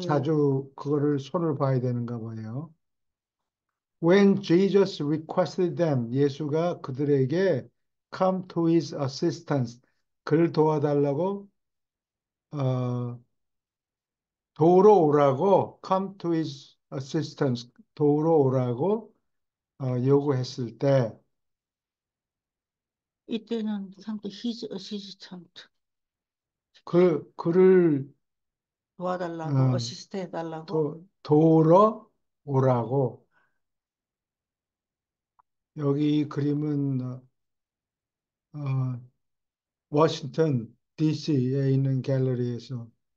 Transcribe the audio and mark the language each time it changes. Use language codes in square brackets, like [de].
[ko] 자주 그거를 손을 봐야 되는가 봐요. [en] When Jesus requested them, [ko] 예수가 그들에게 [en] come to his assistance, [ko] 그를 도와달라고 어, 도우러 오라고 [en] come to his assistance, [ko] 도우러 오라고 요구했을 때 이때는 상대 his assistant 그를 도와달라고 어, 어시스트 해달라고. 도우러 오라고 여기 이 그림은 어, 워싱턴 DC에 있는 갤러리에서